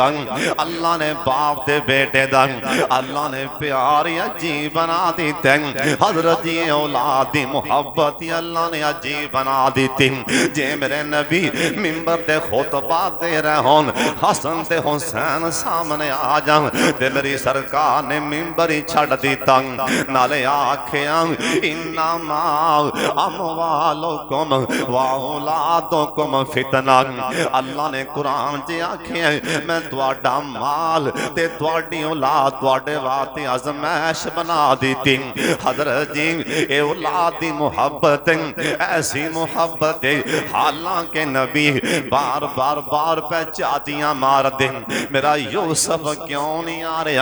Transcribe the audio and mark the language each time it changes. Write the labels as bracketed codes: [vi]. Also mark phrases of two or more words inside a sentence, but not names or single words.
[pa] اللہ نے باپ دے بیٹے دا اللہ نے پیار عجیب بنا دی تے حضرت جی اولاد دی محبت اللہ نے عجیب بنا دی تھی. جے میرے نبی منبر تے خطبہ دے رہے ہون حسن تے حسین سامنے آ جان تے میری سرکار نے منبر ہی چھڈ دتا نالے آکھیا [ar] إنما أموالكم وأولادكم فتنة. [pa] اللہ نے قرآن چ آکھیا میں تہاڈا مال تے تہاڈی اولاد تہاڈے واسطے آزمائش بنا دی تھی. حضرت جی اے اولاد دی محبت ایسی محبت حالانکہ نبی بار بار بار پے چھاتیاں مار دے میرا یوسف کیوں نہیں آ رہا.